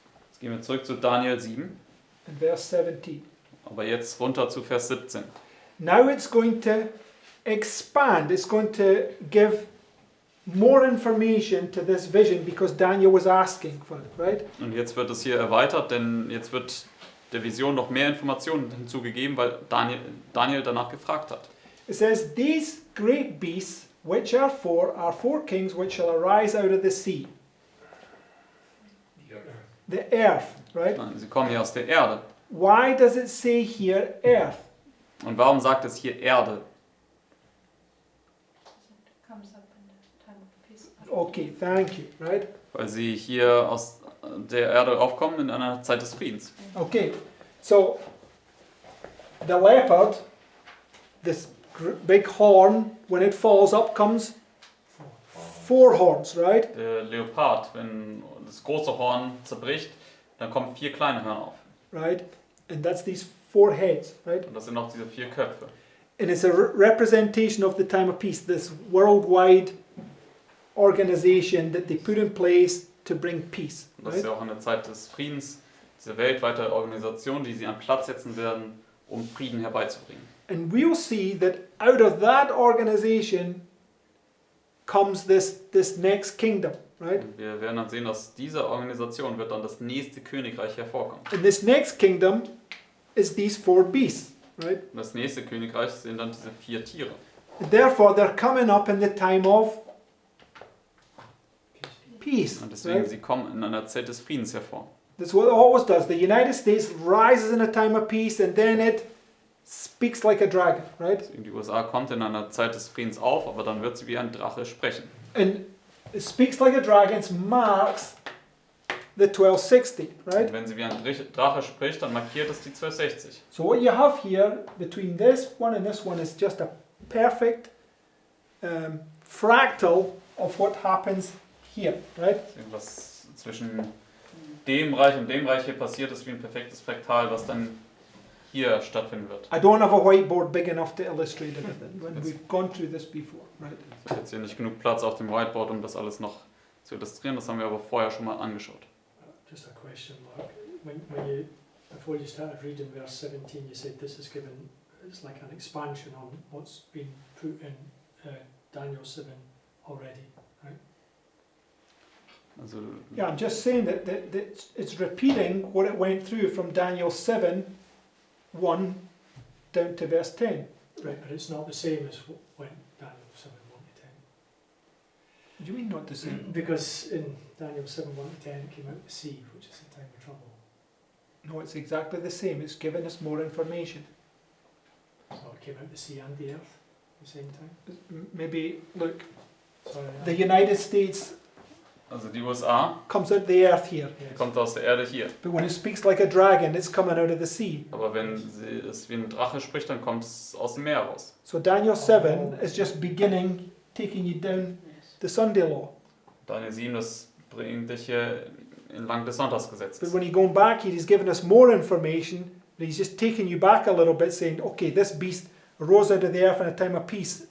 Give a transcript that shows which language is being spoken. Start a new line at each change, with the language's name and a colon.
German: Jetzt gehen wir zurück zu Daniel 7,
English: and verse 17.
German: aber jetzt runter zu Vers 17.
English: Now it's going to expand. It's going to give more information to this vision because Daniel was asking for it, right?
German: Und jetzt wird es hier erweitert, denn jetzt wird der Vision noch mehr Informationen hinzugegeben, weil Daniel danach gefragt hat.
English: It says, these great beasts which are four kings which shall arise out of the sea. The earth. The earth, right?
German: Sie kommen hier aus der Erde.
English: Why does it say here earth?
German: Und warum sagt es hier Erde?
English: Comes up in the time of peace. Okay, thank you, right?
German: Weil sie hier aus der Erde aufkommen in einer Zeit des Friedens.
English: Okay, so the leopard, this big horn, when it falls up comes four horns, right?
German: Der Leopard, wenn das große Horn zerbricht, dann kommen 4 kleine Hörner auf.
English: Right? And that's these four heads, right?
German: Und das sind auch diese 4 Köpfe.
English: And it's a representation of the time of peace, this worldwide organization that they put in place to bring peace,
German: Und das ist
English: right?
German: ja auch in der Zeit des Friedens, diese weltweite Organisation, die sie an Platz setzen werden, um Frieden herbeizubringen.
English: And we'll see that out of that organization comes this next kingdom, right?
German: Und wir werden dann sehen, dass diese Organisation wird dann das nächste Königreich hervorkommen.
English: And this next kingdom is these four beasts, right?
German: Und das nächste Königreich sind dann diese 4 Tiere.
English: Therefore, they're coming up in the time of peace,
German: Und deswegen,
English: right?
German: sie kommen in einer Zeit des Friedens hervor.
English: That's what it always does. The United States rises in a time of peace and then it speaks like a dragon, right?
German: Die USA kommt in einer Zeit des Friedens auf, aber dann wird sie wie ein Drache sprechen.
English: And it speaks like a dragon marks the 1260, right?
German: Und wenn sie wie ein Drache spricht, dann markiert es die 1260.
English: So what you have here between this one and this one is just a perfect fractal of what happens here, right?
German: Was zwischen dem Reich und dem Reich hier passiert, ist wie ein perfektes Fraktal, was dann hier stattfinden wird.
English: I don't have a whiteboard big enough to illustrate everything when we've gone through this before, right?
German: Ich habe jetzt hier nicht genug Platz auf dem Whiteboard, um das alles noch zu illustrieren. Das haben wir aber vorher schon mal angeschaut.
English: Just a question, Mark. Before you started reading verse 17, you said this is given, it's like an expansion on what's been put in Daniel 7 already, right?
German: Also,
English: Yeah, I'm just saying that it's repeating what it went through from Daniel 7, 1 down to verse 10. Right, but it's not the same as when Daniel 7, 1 to 10. What do you mean not the same? Because in Daniel 7, 1 to 10 it came out the sea, which is the time of trouble. No, it's exactly the same. It's giving us more information. So it came out the sea and the earth at the same time. Maybe, look, Sorry, the United States
German: Also die USA
English: comes out of the earth here. yes.
German: kommt aus der Erde hier.
English: But when it speaks like a dragon, it's coming out of the sea.
German: Aber wenn es wie ein Drache spricht, dann kommt es aus dem Meer raus.
English: So Daniel 7 is just beginning, taking you down the Sunday law.
German: Daniel 7, das bringt dich hier entlang des
English: But
German: Sonntagsgesetzes.
English: when you're going back here, he's giving us more information. But he's just taking you back a little bit, saying, okay, this beast rose out of the earth in a time of peace.